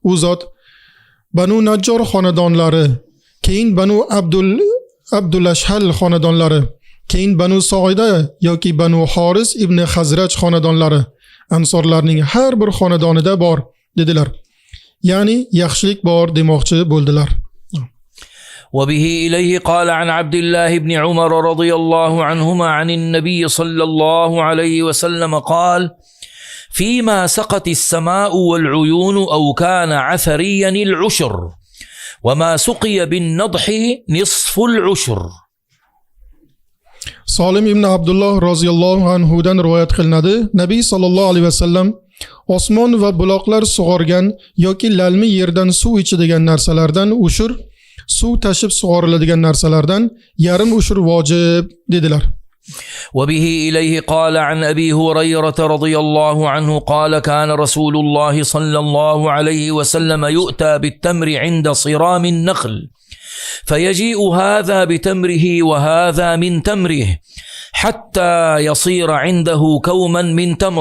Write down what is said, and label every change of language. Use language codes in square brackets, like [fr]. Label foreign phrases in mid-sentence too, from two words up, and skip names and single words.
[uz] U zot: Banu Najjor xonadonlari, keyin Banu Abdulashhal xonadonlari, keyin Banu Soida yoki Banu Horis ibn Hazraj xonadonlari ansorlarning har bir xonadonida bor dedilar. Ya'ni yaxshilik bor demoqchi bo'ldilar. [ar] وبه إليه قال عن عبد الله بن عمر رضي الله عنهما عن النبي صلى الله عليه وسلم قال: فيما سقت السماء والعيون أو كان عثريا العشر، وما سقي بالنضح نصف العشر. [uz] Solim ibn Abdullah [ar] رضي الله عنه دان [uz] rivoyat qilinadi. Nabiy [ar] صلى الله عليه وسلم [uz] osmon va buloqlar sug'organ yoki lalmi yerdan suv ichadigan narsalardan ushur, suv tashib sug'oriladigan narsalardan yarim ushur vojib dedilar. [ar] وبه إليه قال عن أبي هريرة رضي الله عنه قال: كان رسول الله صلى الله عليه وسلم يؤتى بالتمر عند صرام النخل، فيجيء هذا بتمره وهذا من تمره حتى يصير عنده كوما من تمر،